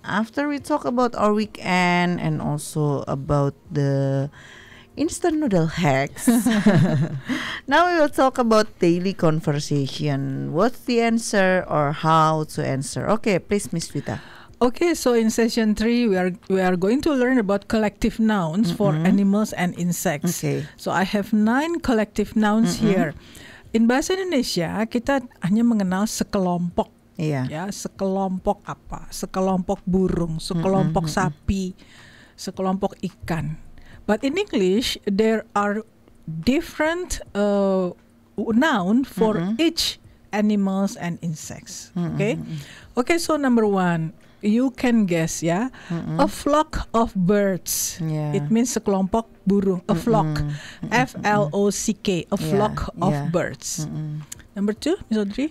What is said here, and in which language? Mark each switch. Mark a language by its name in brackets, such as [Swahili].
[English] After we talk about our weekend and also about the instant noodle hacks, now we will talk about daily conversation. What's the answer or how to answer? Okay, please, Miss Vita. Okay, so in session 3 we are going to learn about collective nouns for animals and insects. Okay. So I have 9 collective nouns here. [Indonesian] In bahasa Indonesia kita hanya mengenal sekelompok. Ya, sekelompok apa? Sekelompok burung, sekelompok sapi, sekelompok ikan. [English] But in English there are different noun for each animals and insects. Okay, so number 1. You can guess ya, a flock of birds. It means [Indonesian] sekelompok burung, [English] a flock, F-L-O-C-K, a flock of birds. Number 2, Miss Audrey.